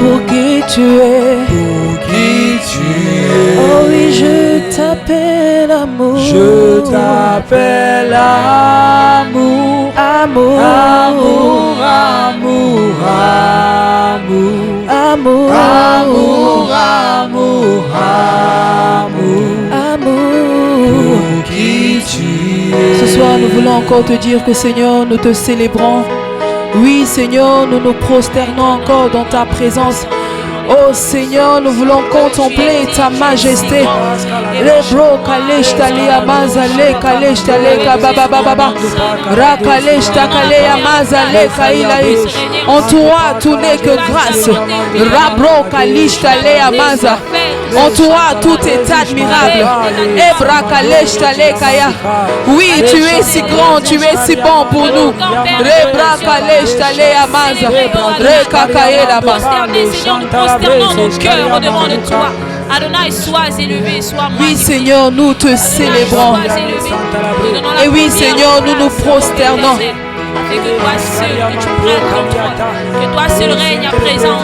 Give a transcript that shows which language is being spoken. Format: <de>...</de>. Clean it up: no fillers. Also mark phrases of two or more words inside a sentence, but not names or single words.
<fr>Pour qui tu es, oh oui, je t'appelle amour, je t'appelle amour, amour, amour, amour, amour, amour, amour, amour, amour, amour. Pour qui tu es. Ce soir, nous voulons encore te dire que Seigneur, nous te célébrons. Oui, Seigneur, nous nous prosternons encore dans ta présence. Oh Seigneur, nous voulons contempler ta majesté. Le bro kalesh tali amazale kalesh tale kababa baba rakalesh takale amazale kailai. En toi tout n'est que grâce. Rabro kalesh tale amaza. En toi tout est admirable. Ebra kalesh tale kaya. Oui, tu es si grand, tu es si bon pour nous. Rebra kalesh tale amaza. Rekakaye là-bas. Prosternons nos cœurs devant de toi. Adonai, sois élevé, sois magnifié. Oui, Seigneur, nous te célébrons. Et oui, Seigneur, nous nous prosternons. afin que toi seul, que tu prennes contrôle, que toi seul règne à présent,</fr>